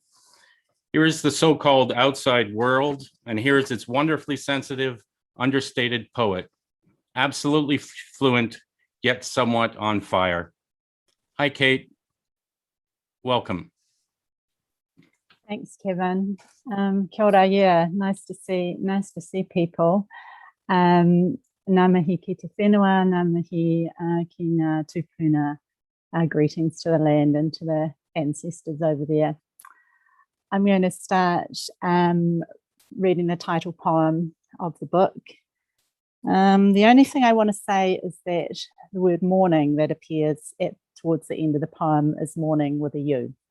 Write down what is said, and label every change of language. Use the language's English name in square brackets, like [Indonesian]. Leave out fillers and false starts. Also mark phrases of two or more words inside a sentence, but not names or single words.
[English] Here is the so-called outside world, and here is its wonderfully sensitive, understated poet, absolutely fluent, yet somewhat on fire. Hi, Kate. Welcome. Thanks, Kevin. [Māori] Kia ora, [English] yeah, nice to see people. [Māori] Ngā mihi ki te whenua, ngā mihi ki ngā tupuna. [English] Greetings to the land and to the ancestors over there. I'm going to start reading the title poem of the book. The only thing I want to say is that the word morning that appears towards the end of the poem is morning with a U.